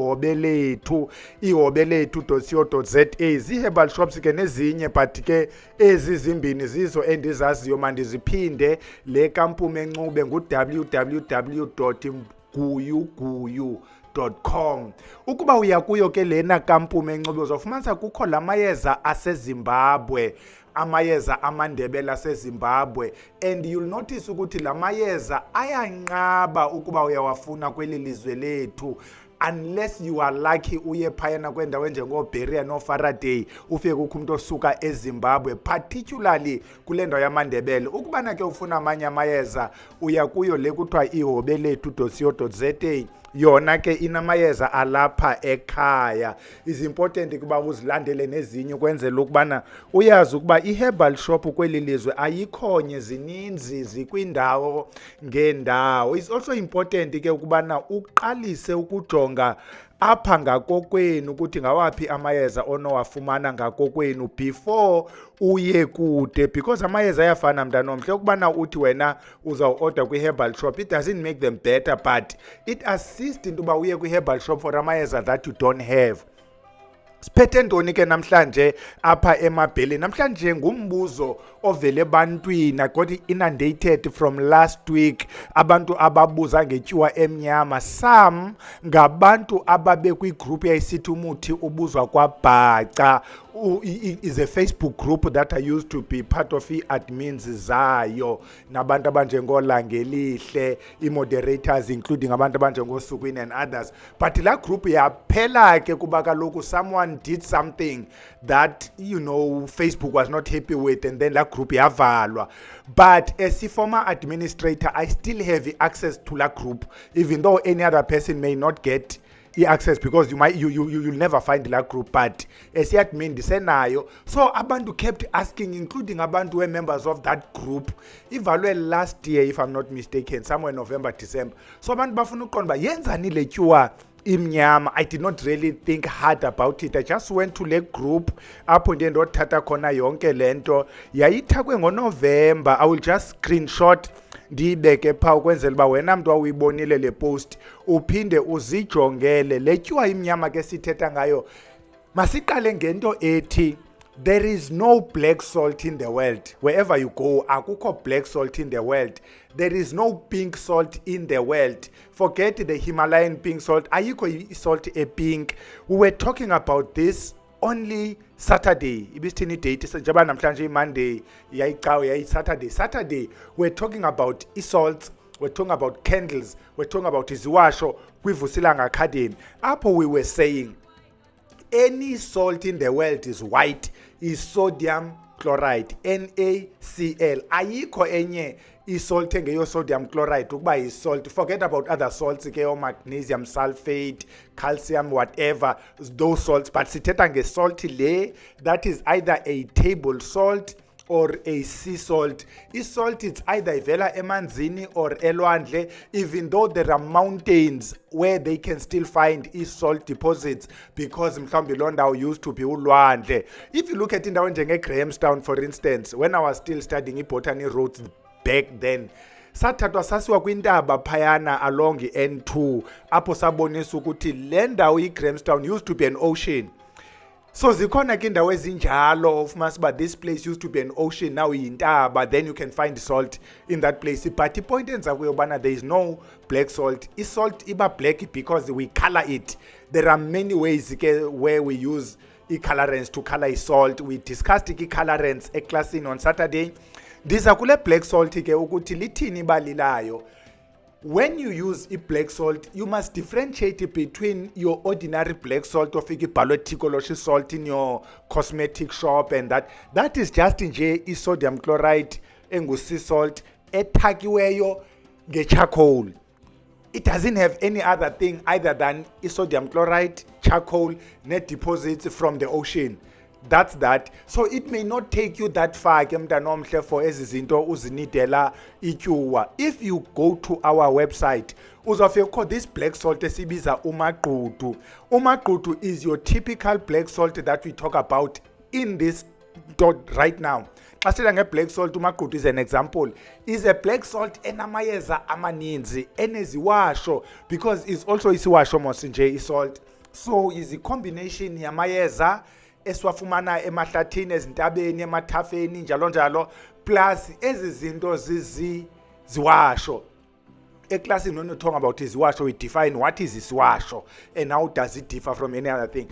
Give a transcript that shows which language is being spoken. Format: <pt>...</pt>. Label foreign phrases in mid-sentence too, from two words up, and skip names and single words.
<xh>ihobelethu.co.za zii-</xh> <en>herbal shops</en> <xh>ke nezinye but ke ezi zimbini zizo endizaziyo mandiziphinde le kampume encube ngu-www.guyuguyu.com ukuba uya kuyo ke lena kampume encube uzofumanisa kukho la mayeza aseZimbabwe amayeza amandebela aseZimbabwe</xh> <en>and you'll notice</en> <xh>ukuthi la mayeza ayanqaba ukuba uyawafuna kweli lizwe lethu</xh> <en>unless you are lucky</en> <xh>uye phayana kwendawo enjengoBeria noFaraday ufike kukho umuntu osuka eZimbabwe particularly kule ndawo yamandebele ukubana ke ufuna amanye amayeza uya kuyo le kuthiwa ihobelethu.co.za yona ke inamayeza alapha ekhaya</xh> <en>is important</en> <xh>kuba uzilandele nezinye ukwenzela ukubana uyazi ukuba i-</xh> <en>herbal shop</en> <xh>kweli lizwe ayikhonye zininzi zikwindawo ngendawo.</xh> <en>It's also important</en> <xh>ke ukubana uqalise ukujonga apha ngakokwenu ukuthi ngawaphi amayeza onowafumana ngakokwenu before uye kude because amayeza ayafana mntanomhle ukubana uthi wena uzawuorder kwi-</xh> <en>herbal shop it doesn't make them better but it assists into</en> <xh>uba uye kwi-</xh> <en>herbal shop</en> <xh>for amayeza</xh> <en>that you don't have.</en> <xh>Siphethe ntoni ke namhlanje apha emabheleni namhlanje ngumbuzo ovele ebantwini</xh> <en>I got inundated from last week</en> <xh>abantu ababuza ngetyuwa emnyama some ngabantu ababe kwigroup yayisithi umuthi ubuzwa kwaBhaca</xh> <en>is a Facebook group that I used to be part of</en> <xh>i-admins zayo nabantu abanjengoLangelihle i-moderators</xh> <en>including</en> <xh>abantu abanjengoSukwini</xh> <en>and others but</en> <xh>la group yaphela ke kuba kaloku</xh> <en>someone did something that Facebook was not happy with and then that group yavalwa but as a former administrator I still have access to that group even though any other person may not get access because you'll never find that group but as admin disenayo so abantu kept asking including abantu who are members of that group ivalwe last year if I'm not mistaken somewhere November December so</en> <xh>abantu bafuna uqonda yenzani le tyuwa imnyama</xh> <en>I did not really think hard about it I just went to</en> <xh>le group apho ndiye ndothatha khona yonke lento yayithakwe ngoNovember</xh> <en>I will just screenshot</en> <xh>ndibeke pha ukwenzela uba wena mntu awuyibonile le post uphinde uzijongele le tyuwa imnyama ke sithetha ngayo masiqale ngento ethi</xh> <en>there is no black salt in the world wherever you go akukho black salt in the world there is no pink salt in the world forget the Himalayan pink salt ayikho salt pink we were talking about this only Saturday</en> <xh>ibisithini date njengoba namhlanje iMonday yayi</xh> <en>Saturday we're talking about salts we're talking about candles we're talking about</en> <xh>iziwasho kwiVusilanga Academy apho</xh> <en>we were saying any salt in the world is white is sodium chloride NaCl</en> <xh>ayikho enye isalt engeyo</xh> <en>sodium chloride</en> <xh>ukuba isalt</xh> <en>forget about other salts ke magnesium sulfate calcium whatever those salts but sithetha</en> <xh>ngesalt le</xh> <en>that is either a table salt or a sea salt isalt it's either</en> <xh>ivela emanzini</xh> <en>or elwandle even though there are mountains where they can still find salt deposits because</en> <xh>mhlawumbi loo ndawo</xh> <en>used to be ulwandle if you look at</en> <xh>indawo njenge-Grahamstown</xh> <en>for instance when I was still studying botany roads back then</en> <xh>sathathwa sasiwa kwintaba phayana</xh> <en>along N2</en> <xh>apho sabonisa ukuthi le ndawo iGrahamstown</xh> <en>used to be an ocean So</en> <xh>zikhona ke indawo ezinjalo ufumanisa uba</xh> <en>this place used to be an ocean, now yintaba, then you can find salt in that place. But</en> <xh>ipoint enza kuyo bana</xh> <en>there is no black salt. Salt iba black because we color it. There are many ways where we use i-colorants to color salt. We discussed i-colorants eclassini on Saturday.</en> <xh>Ndiza kule black salt ke ukuthi lithini ibalilayo.</xh> <en>When you use black salt, you must differentiate between your ordinary black salt of biological salt in your cosmetic shop, and that is just nje sodium chloride sea salt</en> <xh>ethakiweyo nge-charcoal.</xh> <en>It doesn't have any other thing other than sodium chloride, charcoal, net deposits from the ocean. That's that. So it may not take you that far</en> <xh>ke mntanomhle</xh> <en>for</en> <xh>ezizinto uzinidela ityuwa.</xh> <en>If you go to our website,</en> <xh>uzofika kho</xh> <en>this black salt</en> <xh>esibiza umagqudu.</xh> <en>Umagqudu is your typical black salt that we talk about in this dot right now.</en> <xh>Xa sithetha nge-black salt,</xh> <en>umagqudu is an example. Is a black salt</en> <xh>enamayeza amaninzi, eneziwasho,</xh> <en>because it's also</en> <xh>isiwasho mos nje isalt.</xh> <en>So is a combination</en> <xh>yamayeza esiwafumana emahlathini, ezintabeni, emathafeni, njalo njalo, plus ezi zinto ziwasho. Eclassini,</xh> <en>when we talk about iziwasho, we define what is isiwasho and how does it differ from any other thing.</en>